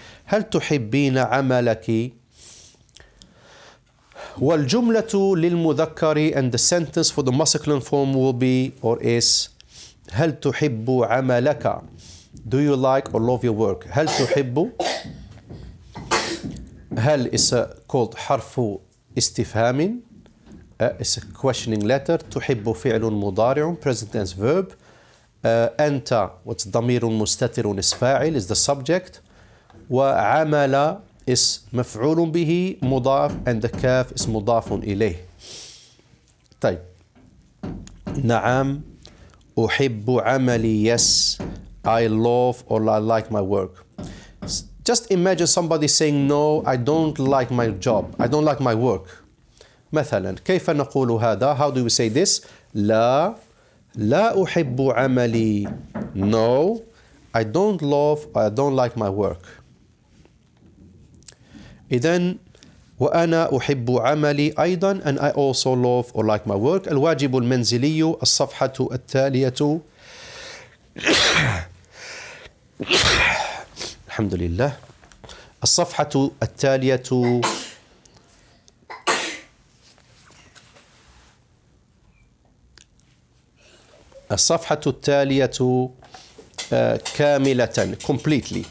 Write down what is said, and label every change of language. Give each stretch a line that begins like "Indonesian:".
Arabic: هل تحبين عملك? والجملة للمذكر,
English: and the sentence for the masculine form will be or is
Arabic: هل تحب عملك?
English: Do you like or love your work?
Arabic: هل تحب? هل is called حرف استفهام.
English: It's a questioning letter.
Arabic: تحب فعل مضارع,
English: present tense verb. أنت, what's ضمير مستتر is فاعل, is the subject.
Arabic: وعمل is مفعول به مضاف, and the كاف is مضاف إليه. طيب. نعم. أحب عملي.
English: Yes, I love or I like my work. Just imagine somebody saying, no, I don't like my job. I don't like my work.
Arabic: مثلا كيف نقول هذا?
English: How do we say this?
Arabic: لا أحب عملي.
English: No, I don't love, I don't like my work.
Arabic: إذن وأنا أحب عملي أيضا,
English: and I also love or like my work.
Arabic: الواجب المنزلي الصفحة التالية. الحمد لله. الصفحة التالية كاملة, completely.